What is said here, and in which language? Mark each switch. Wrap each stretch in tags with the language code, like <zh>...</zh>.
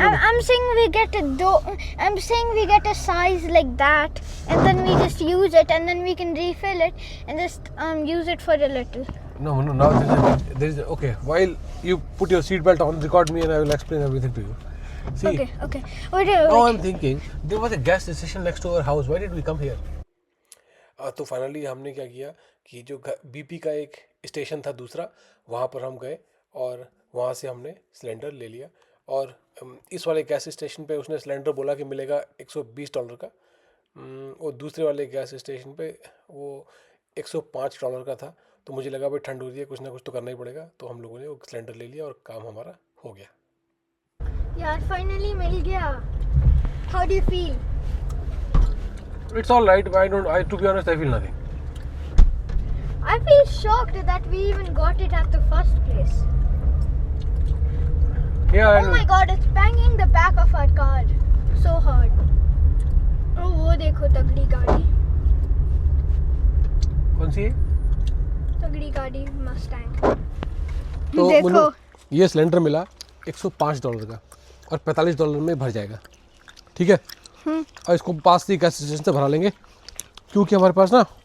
<en>I'm saying we get I'm saying we get a size like that, and then we just use it, and then we can refill it, and just use it for a little. No. Now there is okay. While you put your seatbelt on, record me, and I will explain everything to you. See. Okay. Wait. Now I'm thinking there was a gas station next to our house. Why did we come here?</en> <hi>तो finally हमने क्या किया कि जो BP का एक station था दूसरा, वहाँ पर हम गए और वहाँ से हमने सिलेंडर ले लिया। और इस वाले गैस स्टेशन पे उसने सिलेंडर बोला कि मिलेगा $120 का। और दूसरे वाले गैस स्टेशन पे वो $105 का था। तो मुझे लगा भाई ठंड हो रही है, कुछ ना कुछ तो करना ही पड़ेगा, तो हम लोगों ने वो सिलेंडर ले लिया और काम हमारा हो गया। यार फाइनली मिल गया।</hi> <en>How do you feel? It's all right. To be honest, I feel nothing. I feel shocked that we even got it at the first place. Yeah, Oh my god, it's banging the back of our car so hard.</en> <hi>Oh, वो देखो तगड़ी गाड़ी। कौन सी है? तगड़ी गाड़ी Mustang. तो देखो ये सिलेंडर मिला $105 का और $45 में भर जाएगा, ठीक है। और इसको पास ही गैस स्टेशन से भरा लेंगे, क्योंकि हमारे पास ना</hi>